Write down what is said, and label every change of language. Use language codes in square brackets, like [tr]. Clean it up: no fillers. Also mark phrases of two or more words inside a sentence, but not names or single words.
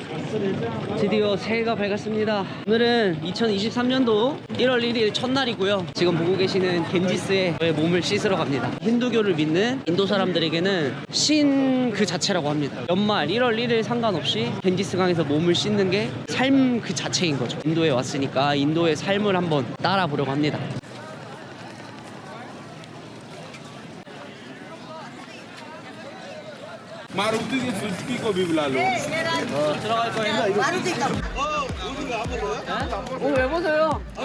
[ko] 드디어 새해가 밝았습니다. 오늘은 2023년도 1월 1일 첫날이고요. 지금 보고 계시는 겐지스에 저의 몸을 씻으러 갑니다. 힌두교를 믿는 인도 사람들에게는 신 그 자체라고 합니다. 연말 1월 1일 상관없이 겐지스강에서 몸을 씻는 게 삶 그 자체인 거죠. 인도에 왔으니까 인도의 삶을 한번 따라 보려고 합니다. [hi] मारुति की सुजुकी को भी बुला लो। [ko] 들어갈 거예요. 왜 보세요?